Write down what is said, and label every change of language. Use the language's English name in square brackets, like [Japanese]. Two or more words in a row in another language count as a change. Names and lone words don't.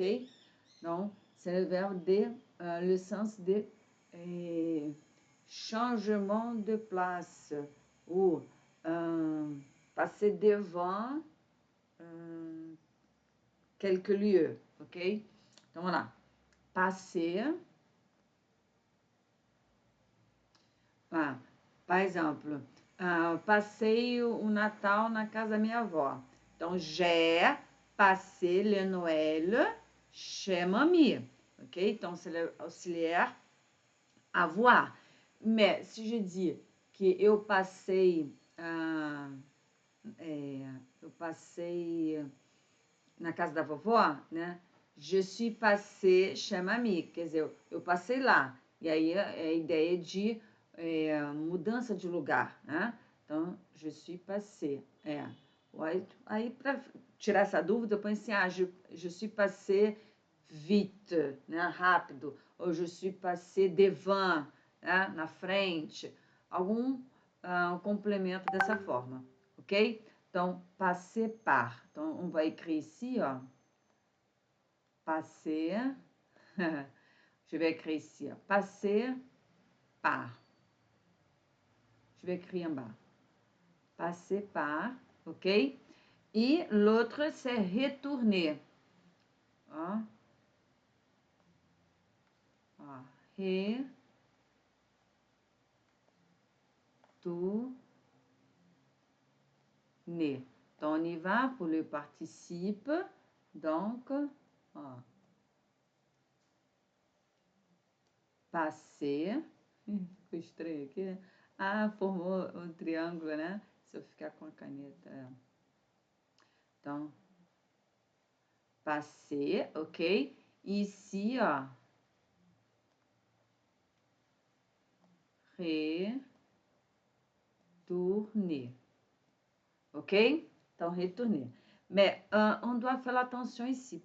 [French] Donc, c'est le verbe de, le sens de changement de place ou passer devant quelques lieux. OK? Donc, voilà. Passer. Ah, par exemple, [Portuguese] passei o Natal na casa da minha avó. Então, [French] j'ai passé le Noël chez mamie. OK? Então, c'est l'auxiliaire avoir. Mais si je dis que [Portuguese] eu passei, eu passei na casa da vovó, né? [French] Je suis passé chez mamie. [Portuguese] Quer dizer, eu passei lá. E aí é a ideia de mudança de lugar, né? Então, [French] je suis passé. [Portuguese] Aí para tirar essa dúvida, eu pensei, [French] je suis passé vite, [Portuguese] né? Rápido. [French] Ou je suis passé devant, [Portuguese] né? Na frente. Algum complemento dessa forma, ok? Então, [French] passer par. Então, on va écrire ici, ó. Passer. Je vais écrire ici, ó. Passer par. Je vais écrire en bas. Passer par, ok? Et l'autre, c'est retourner. [Portuguese] Ó. Ó. [French] Retourner. Donc, on y va pour le participe. Donc, ó. Passer. [Portuguese] Ficou estranho aqui, né? Ah, formou um triângulo, né? Se eu ficar com a caneta. Então, [French] passer, ok? Ici, ó. Retourner. [Portuguese] Ok? Então, retourner. [French] Mais on doit faire attention ici.